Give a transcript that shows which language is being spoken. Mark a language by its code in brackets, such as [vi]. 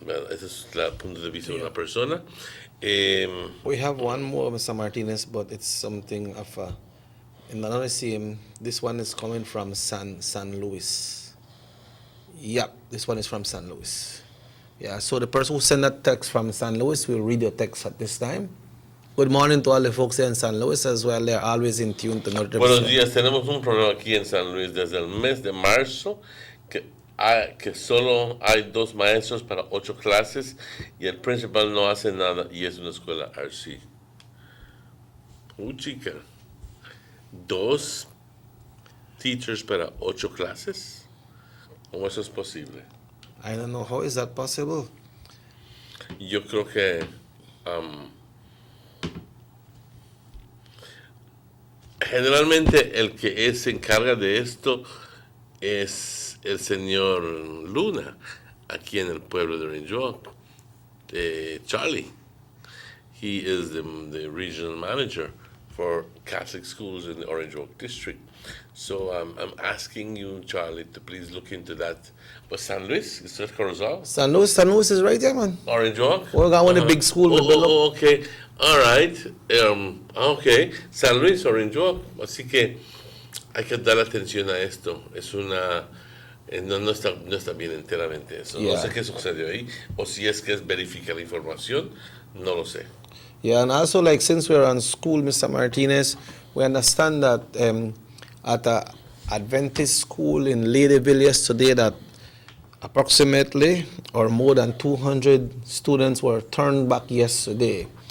[es] Ese es el punto de vista de una persona. [en] We have one more, Mr. Martinez, but it's something of in another sim. This one is coming from San Luis. Yeah, this one is from San Luis. Yeah, so the person who sent that text from San Luis will read your text at this time. Good morning to all the folks here in San Luis as well. They're always in tune to not [es] Buenos días, tenemos un problema aquí en San Luis desde el mes de marzo, que solo hay 2 maestros para 8 clases y el principal no hace nada y es una escuela RC. Chica, 2 teachers para 8 clases? ¿Cómo eso es posible? [en] I don't know, how is that possible? [es] Yo creo que generalmente el que se encarga de esto es el señor Luna, aquí en el pueblo de Orange Walk, Charlie. [en] He is the regional manager for Catholic schools in the Orange Walk district. So I'm asking you, Charlie, to please look into that. But San Luis, is that Corozal? San Luis is right there, man. Orange Walk? We got one of the big schools. Okay. All right. Okay. San Luis, Orange Walk. [es] Así que hay que dar atención a esto. Es una... No está bien enteramente eso. [en] Yeah. [es] No sé qué sucedió ahí. O si es que es verificar la información. No lo sé. [en] Yeah, and also, like, since we're on school, Mr. Martinez, we understand that at a Adventist school in Ladyville yesterday that approximately or more than 200 students were turned back yesterday.